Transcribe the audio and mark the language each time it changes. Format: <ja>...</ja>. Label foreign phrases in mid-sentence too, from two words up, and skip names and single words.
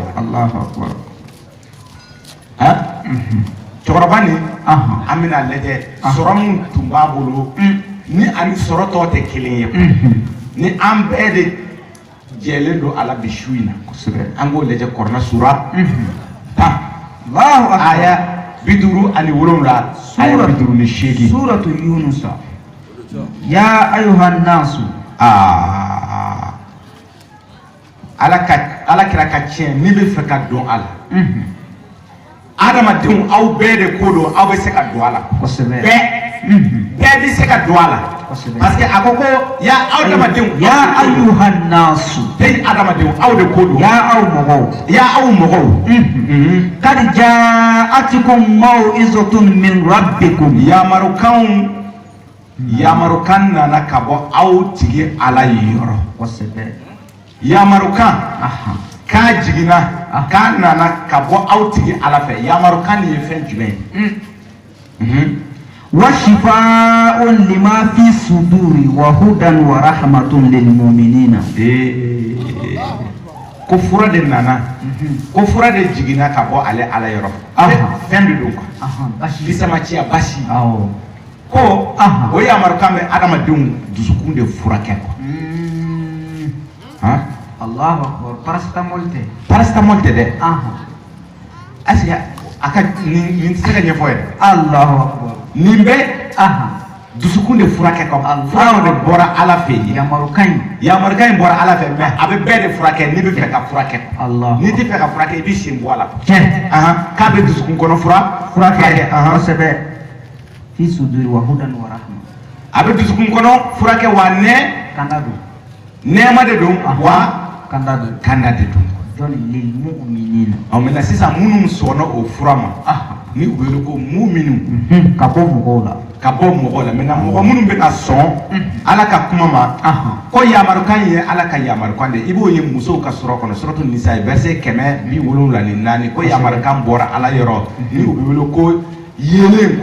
<ar>الله أكبر</ar> <bm>cɛkɔrɔba nin an bɛna lajɛ sɔrɔ min tun b'a bolo ni ani sɔrɔ tɔw tɛ kelen ye ni an bɛɛ de jɛlen don ala bi su in na kosɛbɛ an k'o lajɛ kɔrɔna sura 10</bm> <ar>الله أكبر</ar> <bm>aya 57 aya 58</bm> <ar>سورة يونس يا أيها الناس</ar> <bm>ala kira ka tiɲɛ n'i bɛ fɛ ka dɔn ala adamadenw aw bɛɛ de ko don aw bɛ se ka don a la kosɛbɛ bɛɛ bɛ se ka don a la</bm> <fr>parce que</fr> <bm>a ko ko ya adamadenw</bm> <ar>يا أيها الناس</ar> <bm>bɛɛ adamadenw aw de ko don</bm> <ar>ya</ar> <bm>aw mɔgɔw</bm> <ar>قد جاءتكم موعظة من ربكم</ar> <bm>yamarukan nana ka bɔ aw tigi ala yɔrɔ kosɛbɛ yamarukan k'a jiginna k'a nana ka bɔ aw tigi ala fɛ yamarukan nin ye fɛn jumɛn ye</bm> <ar>وشفاء لما في الصدور وهدى ورحمة للمؤمنين</ar> <bm>ko fura de nana ko fura de jiginna ka bɔ ale ala yɔrɔ fɛn de don quoi fisamaciya basi ko o yamarukan bɛ adamadenw dusukun de furakɛ quoi</bm> <ar>الله أكبر</ar> <bm>paracetamol tɛ dɛ</bm> <fr>est-ce que</fr> <bm>a ka nin tɛ se ka ɲɛfɔ yɛrɛ</bm> <ar>الله أكبر</ar> <bm>nin bɛ dusukun de furakɛ quoi fura de bɔra ala fɛ yen yamarukan in bɔra ala fɛ mais a bɛ bɛɛ de furakɛ n'i bɛ fɛ ka furakɛ n'i tɛ fɛ ka furakɛ i bɛ sen bɔ a la k'a bɛ dusukun kɔnɔ furakɛ</bm> <ar>kosɛbɛ في الصدور وهدى ورحمة</ar> <bm>a bɛ dusukun kɔnɔ furakɛ wa nɛɛma de don wa kanda de don</bm> <ar>للمؤمنين</ar> <bm>maintenant sisan minnu sɔnna o fura ma ni u wele ko mu'minu ka bɔ mɔgɔw la maintenant mɔgɔ minnu bɛ ka sɔn ala ka kuma ma ko yamarukan ye ala ka yamarukan de i b'o ye musow ka sɔrɔ kɔnɔ suratu nisa verset 174 ko yamarukan bɔra ala yɔrɔ ni u bɛ wele ko yeelen</bm>